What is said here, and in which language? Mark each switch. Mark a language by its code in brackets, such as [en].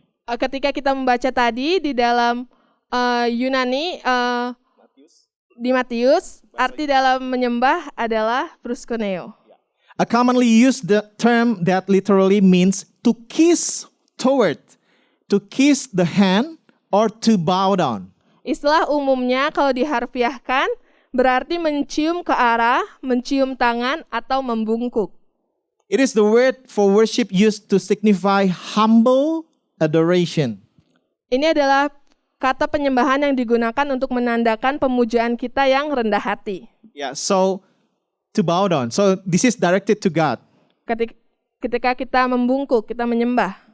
[id] Ketika kita membaca tadi di dalam Yunani di Matius, arti dalam menyembah adalah proskuneo. [en] A commonly used the term that literally means to kiss toward, to kiss the hand or to bow down. [id] Istilah umumnya kalau diharfiahkan berarti mencium ke arah, mencium tangan atau membungkuk. [en] It is the word for worship used to signify humble adoration. [id] Ini adalah kata penyembahan yang digunakan untuk menandakan pemujaan kita yang rendah hati. [en] Yeah, so to bow down. So this is directed to God. [id] Ketika kita membungkuk, kita menyembah.